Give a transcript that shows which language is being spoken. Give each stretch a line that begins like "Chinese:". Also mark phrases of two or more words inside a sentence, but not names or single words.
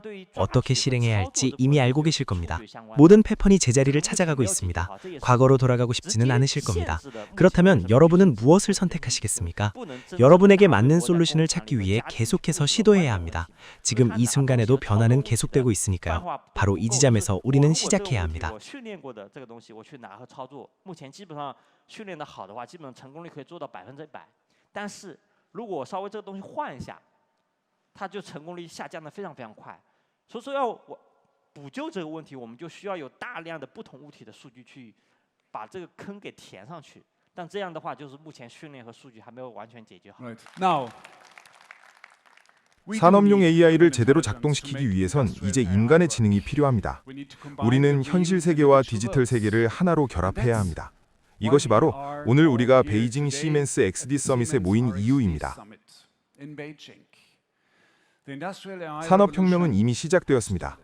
Korean: 어떻게 실행해야 할지 이미 알고 계실 겁니다. 모든 패턴이 제자리를 찾아가고 있습니다. 과거로 돌아가고 싶지는 않으실 겁니다. 그렇다면 여러분은 무엇을 선택하시겠습니까? 여러분에게 맞는 솔루션을 찾기 위해 계속해서 시도해야 합니다. 지금 이 순간에도 변화는 계속되고 있으니까요. 바로 이 지점에서 우리는 시작해야 합니다.
Chinese: 补救这个问题，我们就需要有大量的不同物体的数据去把这个坑给填上去。但这样的话，就是目前训练和数据还没有完全解决好。
English: Right. Now,
Korean: 산업용 AI를 제대로 작동시키기 위해선 이제 인간의 지능이 필요합니다. 우리는 현실 세계와 디지털 세계를 하나로 결합해야 합니다. 이것이 바로 오늘 우리가 베이징 시멘스 XD 서밋에 모인 이유입니다. 산업혁명은 이미 시작되었습니다.